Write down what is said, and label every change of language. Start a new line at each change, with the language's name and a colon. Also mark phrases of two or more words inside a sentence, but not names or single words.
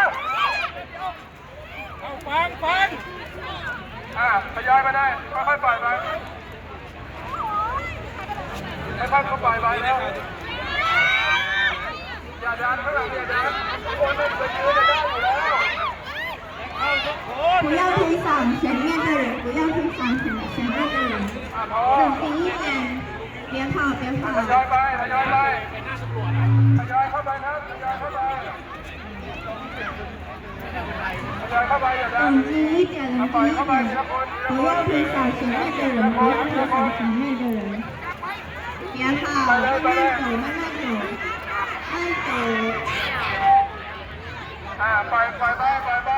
Thai: ทยอยไปได้ค่อยๆปล่อยไปค่อยๆปล่อยไปแล้วอย่าดันข้างหลังอย่าดันคนไม่ไปยืนจะได้อยู่แล้ว
Chinese: 不要推搡前面的人，不要推搡前面的人，冷静一点，别跑别跑。
Thai: ทยอยไปทยอยเข้าไปนะทยอยเข้าไปอย่าดัน
Chinese: 冷静一点，冷静一点，不要推搡前面的人，不要推搡前面的人，别跑，慢慢走，慢慢走，慢走。
Thai: ปล่อยไป